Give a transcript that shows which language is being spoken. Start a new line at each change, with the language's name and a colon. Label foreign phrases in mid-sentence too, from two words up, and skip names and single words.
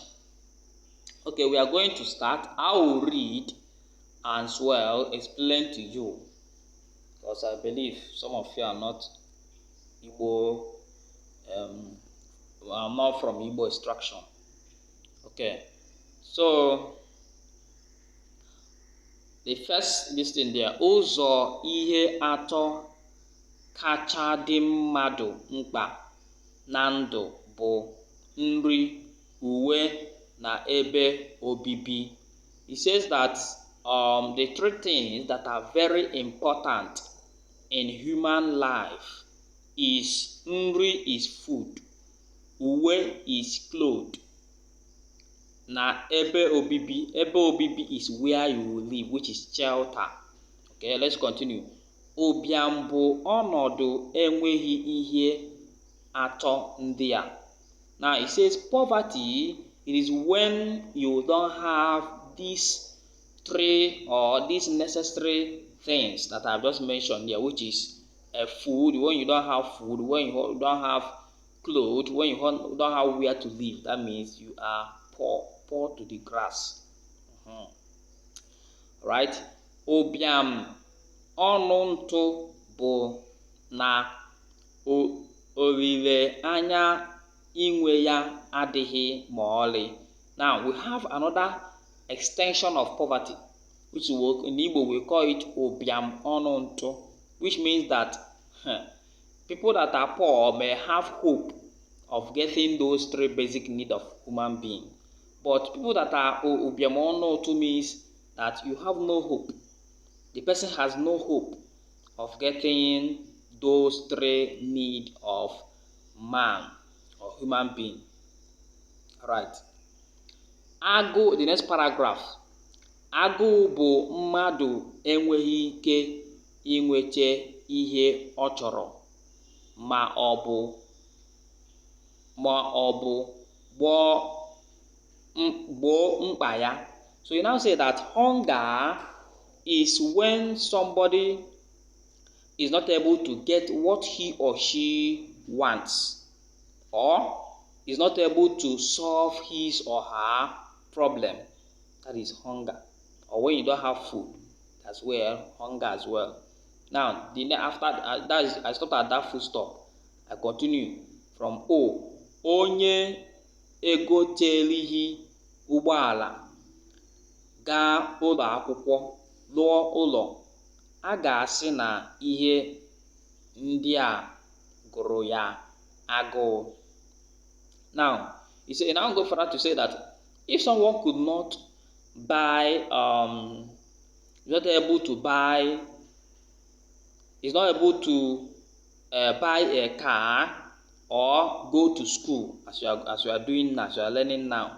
English: Okay, we are going to start. I will read and as well explain to you, because I believe some of you are not Igbo, are not from Igbo extraction. Okay, so the first listing there,
Igbo: ụzọ ihe atọ kacha dị mmadụ mkpa na ndụ bụ nri, uwe na ebe obibi.
English: It says that the three things that are very important in human life is nri is food, uwe is clothes,
Igbo: na ebe obibi. Ebe obibi
English: is where you will live, which is shelter. Okay, let's continue.
Igbo: Ụbịam bụ ọnọdụ enweghị ihe atọ ndị a.
English: Now it says poverty, it is when you don't have these three or these necessary things that I've just mentioned here, which is food, when you don't have food, when you don't have clothes, when you don't have where to live. That means you are poor to the grass. Right?
Igbo: Ụbịam ọnụ ntụ bụ na olile anya inwe ya adịghị ma ọlị.
English: Now we have another extension of poverty, which in Igbo we call it
Igbo: ụbịam ọnụ ntụ,
English: which means that people that are poor may have hope of getting those three basic needs of human being. But people that are
Igbo: ụbịam ọnụ ntụ
English: means that you have no hope. The person has no hope of getting those three needs of man or human being. Right. Agụ, the next paragraph.
Igbo: Agụụ bụ mmadụ enweghị ike inweta ihe ọ chọrọ ma ọ bụ gboo mkpa ya.
English: So you now say that hunger is when somebody is not able to get what he or she wants, or is not able to solve his or her problem. That is hunger. Or when you don't have food, that's where hunger as well. Now, after that I stopped at that full stop. I continue from O.
Igbo: Onye egotelighị ụgbọala gaa ụlọ akwụkwọ lụọ ụlọ, a ga-asị na ihe ndị a gụrụ ya agụụ.
English: Now, you now go further to say that if someone could not buy, is not able to buy a car or go to school as you are doing now, as you are learning now.